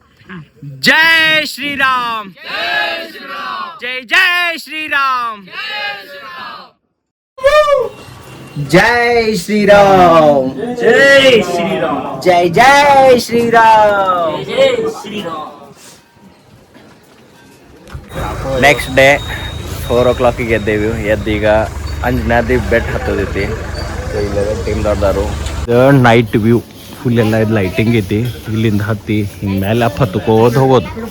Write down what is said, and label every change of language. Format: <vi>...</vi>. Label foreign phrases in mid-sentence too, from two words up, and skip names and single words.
<hi>जय श्री राम, जय जय श्री राम, जय श्री राम, जय श्री राम, जय जय श्री राम. जय श्री राम.</hi> <en>next day</en> <kn>4 o'clock ಎದ್ದೇವಿ. ಎದ್ದೀಗ ಅಂಜನಾದ್ರಿ ಬೆಟ್ಟ ಹತ್ತೋದೈತಿ. ಇಲ್ಲೆಲ್ಲ ಟೀಮ್ ದೊಡ್ಡದಾರು.</kn> <en>night view full</en> <kn>ಎಲ್ಲ ಇದು ಲೈಟಿಂಗ್ ಐತಿ. ಇಲ್ಲಿಂದ ಹತ್ತಿ ಹಿಂಗೆ ಮೇಲೆ ಅಪ್ ಹತ್ಕೋದು ಹೋಗೋದು.</kn>